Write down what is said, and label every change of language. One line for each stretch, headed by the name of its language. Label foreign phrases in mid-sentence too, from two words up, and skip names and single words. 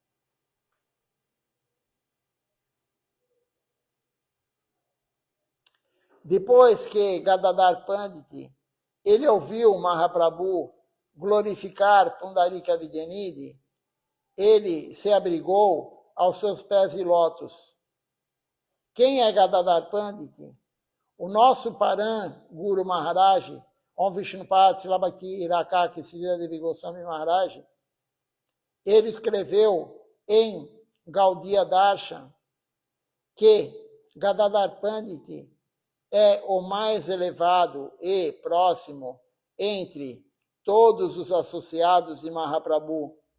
Portuguese: Depois que Gadadhar Pandit, ele ouviu Mahaprabhu glorificar Pundarika Vidyanidhi, ele se abrigou aos seus pés de lótus. Quem é Gadadhar Pandit? O nosso Param Guru Maharaj, Om Vishnupad Silabhakti Rakaki Srila Devi Goswami Maharaj, ele escreveu em Gaudiya Darshan que Gadadhar Pandit é o mais elevado e próximo entre todos os associados de Mahaprabhu.